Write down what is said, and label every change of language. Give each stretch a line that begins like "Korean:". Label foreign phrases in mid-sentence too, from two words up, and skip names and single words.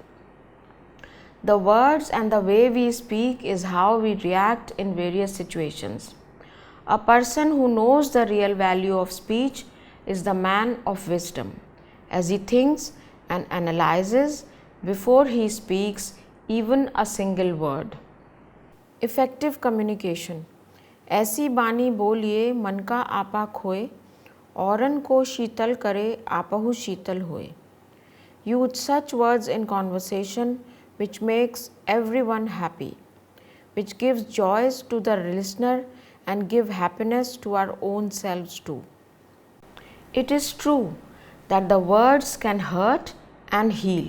English: The words and the way we speak is how we react in various situations. A person who knows the real value of speech is the man of wisdom, as he thinks and analyzes before he speaks even a single word. Effective communication.
Hindi: ऐसी बानी बोलिए मन का आपा खोए, औरन को शीतल करे आपहु शीतल होए.
English: Use such words in conversation which makes everyone happy, which gives joys to the listener and give happiness to our own selves too. It is true that the words can hurt and heal.